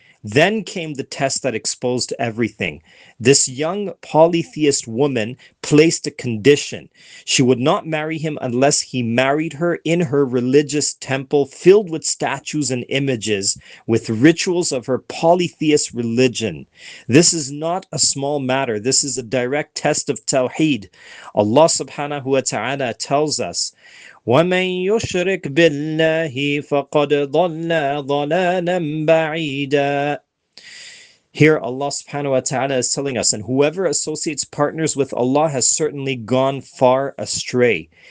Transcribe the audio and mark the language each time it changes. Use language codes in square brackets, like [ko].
[en] Then came the test that exposed everything. This young polytheist woman placed a condition. She would not marry him unless he married her in her religious temple filled with statues and images, with rituals of her polytheist religion. This is not a small matter. This is a direct test of Tawheed. Allah subhanahu wa ta'ala tells us, [ar] وَمَن يُشْرِكْ بِاللَّهِ فَقَدْ ضَلَّ ضَلَالًا بَعِيدًا. [en] Here Allah subhanahu wa ta'ala is telling us, and whoever associates partners with Allah has certainly gone far astray.